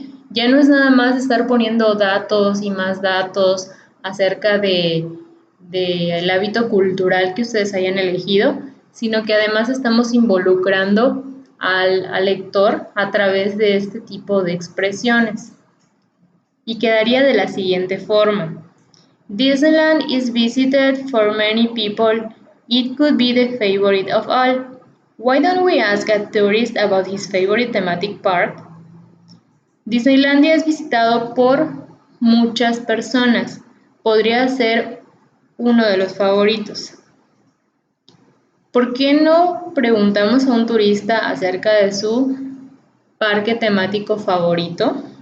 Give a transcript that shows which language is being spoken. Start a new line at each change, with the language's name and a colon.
Spanish: Ya no es nada más estar poniendo datos y más datos acerca del hábito cultural que ustedes hayan elegido, sino que además estamos involucrando al lector a través de este tipo de expresiones. Y quedaría de la siguiente forma.
English: Disneyland is visited for many people. It could be the favorite of all. Why don't we ask a tourist about his favorite thematic park?
Spanish: Disneylandia es visitado por muchas personas. Podría ser uno de los favoritos. ¿Por qué no preguntamos a un turista acerca de su parque temático favorito?